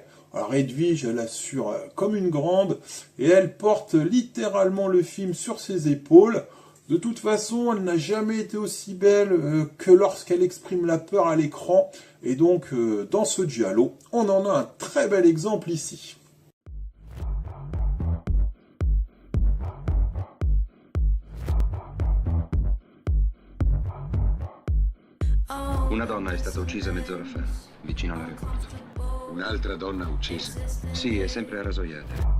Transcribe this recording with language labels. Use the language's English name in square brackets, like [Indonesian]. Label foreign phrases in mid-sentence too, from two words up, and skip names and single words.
[French] Alors Edwige, elle assure comme une grande, et elle porte littéralement le film sur ses épaules. De toute façon, elle n'a jamais été aussi belle que lorsqu'elle exprime la peur à l'écran, et donc dans ce giallo, on en a un très bel exemple ici. [Italian] Una donna è stata uccisa mezz'ora fa, vicino all'aeroporto. Un'altra donna uccisa. Sì, è sempre rasojata.